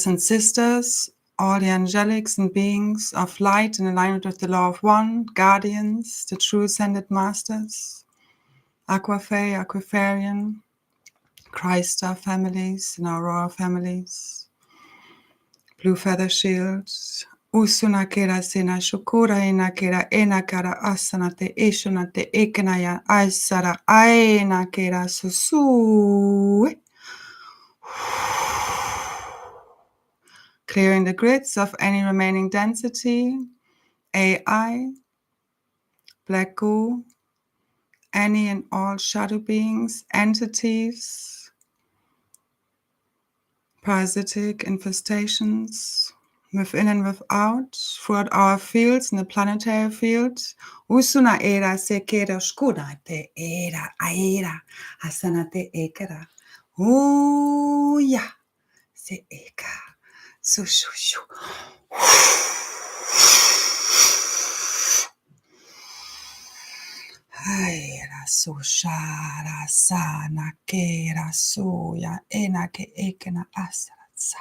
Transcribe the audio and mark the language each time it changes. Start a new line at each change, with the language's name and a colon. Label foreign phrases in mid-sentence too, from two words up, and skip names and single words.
English: and sisters, all the angelics and beings of light in alignment with the law of one, guardians, the true ascended masters, Aquafae, Aquafarian, Krystar families and Aurora families, Blue Feather Shields, Usuna kera sena shukura ina kera ena kara asana te ishuna te ikanaya aisara aina kera susu. Clearing the grids of any remaining density, AI, black goo, any and all shadow beings, entities, parasitic infestations, within and without, throughout our fields in the planetary field. Usuna era sekera shkuna te era aera asana te ekera. Uya se eka. Su shu shu. Aera su shara sana kera suya ena ke ekena asara sa.